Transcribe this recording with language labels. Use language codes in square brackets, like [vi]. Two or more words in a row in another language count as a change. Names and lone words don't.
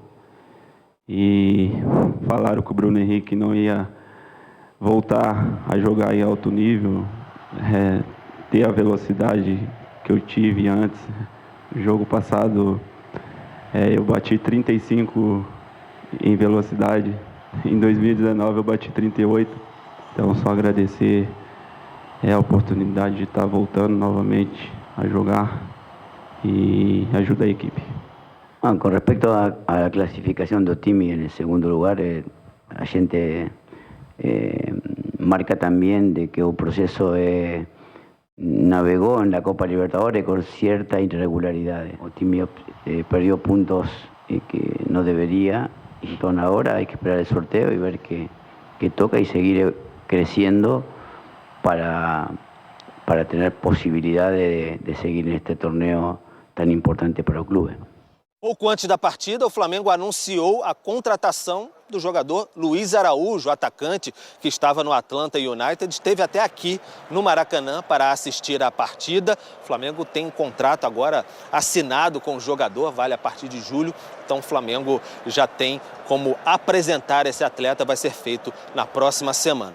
[pt] E falaram que o Bruno Henrique não ia voltar a jogar em alto nível, ter a velocidade que eu tive antes. No jogo passado eu bati 35 em velocidade, em 2019 eu bati 38, então só agradecer a oportunidade de estar voltando novamente a jogar [es] y ayuda [pt] a equipe. [es] Bueno, con respecto a la clasificación [pt] do time [es] en el segundo lugar, [pt] a gente [es] marca también de que el proceso navegó en la Copa Libertadores con cierta irregularidad. El time perdió puntos que no debería, entonces ahora hay que esperar el sorteo y ver qué toca y seguir creciendo para tener posibilidad de seguir en este torneo tan importante para [pt] o clube. Pouco antes da partida, o Flamengo anunciou a contratação do jogador Luiz Araújo, atacante que estava no Atlanta United, esteve até aqui no Maracanã para assistir à partida. O Flamengo tem um contrato agora assinado com o jogador, vale a partir de julho, então o Flamengo já tem como apresentar esse atleta, vai ser feito na próxima semana.